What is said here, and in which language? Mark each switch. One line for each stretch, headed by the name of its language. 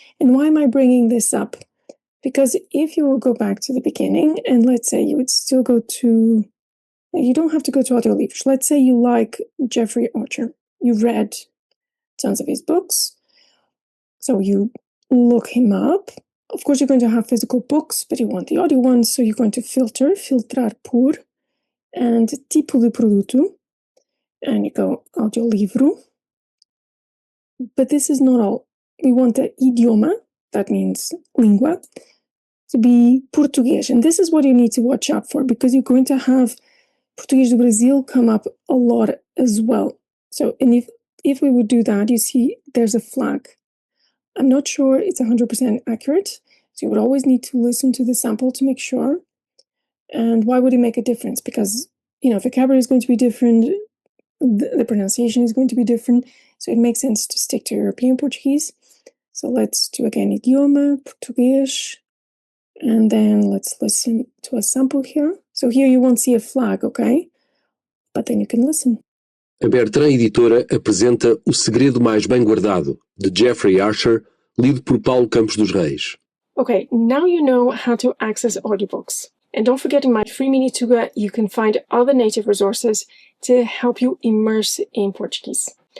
English: And why am I bringing this up? Because if you will go back to the beginning, and let's say you would still go to, you don't have to go to Audiolivros. Let's say you like Jeffrey Archer. You read tons of his books. So you look him up. Of course, you're going to have physical books, but you want the audio ones. So you're going to
Portuguese: filtrar por,
English: and
Portuguese: tipo de produto.
English: And you go audiolivro. But this is not all. We want the idioma, that means língua, to be Portuguese. And this is what you need to watch out for because you're going to have Português do Brasil come up a lot as well. So, and if we would do that, you see there's a flag. I'm not sure it's 100% accurate. So you would always need to listen to the sample to make sure. And why would it make a difference? Because, vocabulary is going to be different. The pronunciation is going to be different. So it makes sense to stick to European Portuguese. So let's do again idioma, Português. And then let's listen to a sample here. So here you won't see a flag, okay? But then you can listen.
Portuguese: A Bertrand Editora apresenta O Segredo Mais Bem Guardado, de Jeffrey Archer, lido por Paulo Campos dos Reis.
English: Okay, now you know how to access audiobooks. And don't forget in my free mini tuga, you can find other native resources to help you immerse in Portuguese.